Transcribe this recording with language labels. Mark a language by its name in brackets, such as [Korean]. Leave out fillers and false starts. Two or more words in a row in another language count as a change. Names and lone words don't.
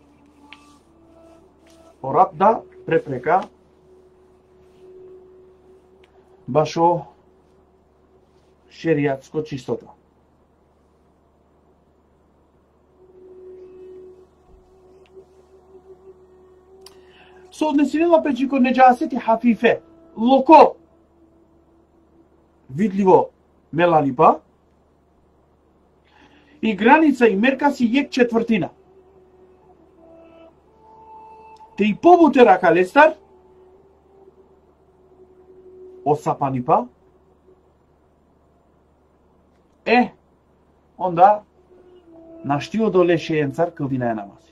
[Romany] Орат да препрека башо шеријатско чистота. Со однесенила печико неџасети хафифе, локо видливо мелалипа и граница и мерка си јек четвртина. Те и побутера калестар осапанипа онда наштио доле шеенцар кълдина е намази.